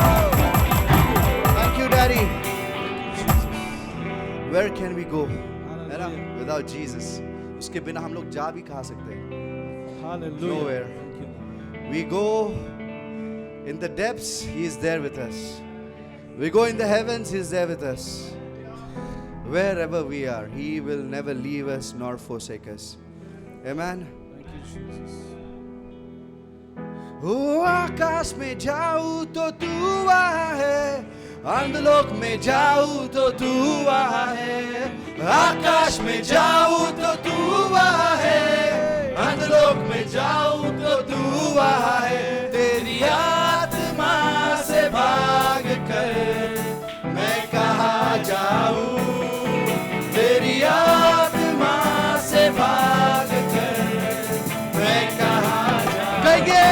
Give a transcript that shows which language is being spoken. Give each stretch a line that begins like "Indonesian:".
English: Thank you, Daddy. Where can we go?
Hindi: है ना?
English: Without Jesus.
Hindi: उसके बिना हम लोग जा भी कहाँ सकते हैं?
English: Hallelujah. Nowhere. Thank you, Lord. We go in the depths, He is there with us. We go in the heavens, He is there with us. Wherever we are, He will never leave us nor forsake us. Amen. Thank you, Jesus.
Hindi: ओ आकाश में जाऊं तो तू वहाँ है, अंधलोक में जाऊं तो तू वहाँ है, आकाश में जाऊं तो तू वहाँ है, अंधलोक में जाऊं तो तू वहाँ है, तेरी आत्मा से भाग कर मैं कहाँ जाऊं, तेरी आत्मा से भाग कर मैं कहाँ जाऊं।